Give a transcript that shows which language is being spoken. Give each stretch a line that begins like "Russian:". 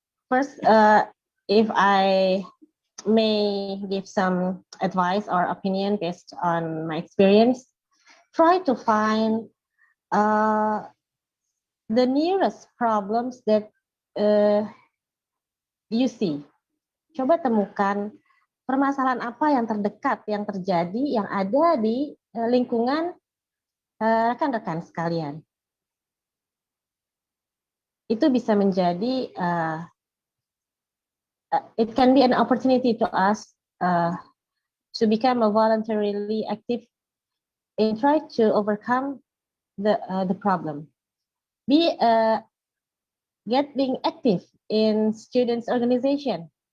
English: First, if I may give some advice or opinion based on my experience, try to find the nearest problems that you see.
Indonesian: Coba temukan permasalahan apa yang terdekat, yang terjadi, yang ada di lingkungan rekan-rekan sekalian. Itu bisa menjadi,
English: it can be an opportunity to us to become a voluntarily active and try to overcome the problem. Being active in students organization.